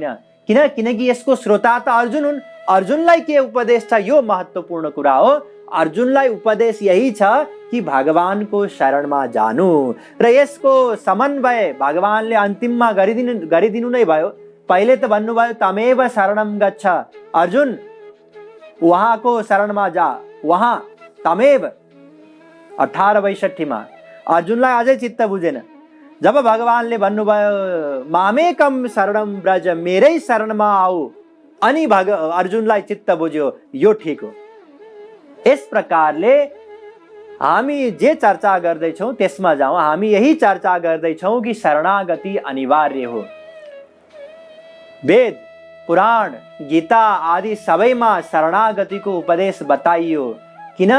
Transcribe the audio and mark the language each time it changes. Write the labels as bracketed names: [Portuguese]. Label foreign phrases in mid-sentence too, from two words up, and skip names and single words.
[Nepali] किनकि यसको श्रोता त अर्जुन हुन्। अर्जुनलाई के उपदेश छ यो महत्त्वपूर्ण कुरा हो। अर्जुनलाई उपदेश यही छ कि भगवानको शरणमा जानु, र यसको समन्वय भगवानले अन्तिममा गरिदिनु नै भयो। पहिले त भन्नुभयो [Sanskrit] तमेव शरणं गच्छ, [Nepali] अर्जुन उहाँको शरणमा जा, उहाँ तमेव। 18:62 अर्जुनलाई अझै चित्त बुझेन। जब भगवानले भन्नुभयो [Sanskrit] मामेकम शरणं व्रज, [Nepali] मेरै शरणमा आऊ, अनि अर्जुनलाई चित्त बुझ्यो, यो ठिक हो। यस प्रकारले हामी जे चर्चा गर्दैछौँ त्यसमा जाउँ। हामी यही चर्चा गर्दैछौँ कि शरणागति अनिवार्य हो। वेद, पुराण, गीता आदि सबैमा शरणागतिको उपदेश बताइयो।